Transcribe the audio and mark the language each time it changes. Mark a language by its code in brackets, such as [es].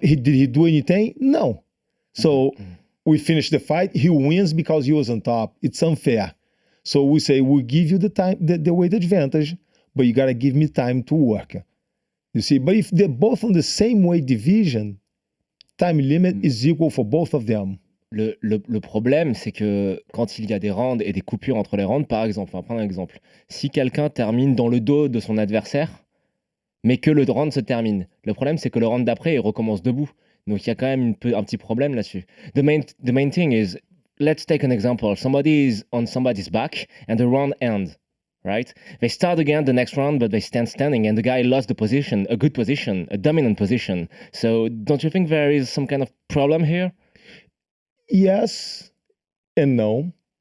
[en] Did he do anything? No. So we finish the fight. He wins because he was on top. It's unfair. So we say, we'll give you the time, the weight advantage, but you got to give me time to work. You see, but if they're both on the same weight division, time limit is equal for both of them. [fr] Le problème, c'est que quand il y a des rounds et des coupures entre les rounds, par exemple, on va prendre un exemple. Si quelqu'un termine dans le dos de son adversaire, mais que le round se termine, le problème, c'est que le round d'après, il recommence debout. Donc il y a quand même un petit problème là-dessus. [en] The main thing is, let's take an example. Somebody is on somebody's back and the round ends, right? They start again the next round, but they stand standing and the guy lost the position, a good position, a dominant position. So don't you think there is some kind of problem here? Yes and no.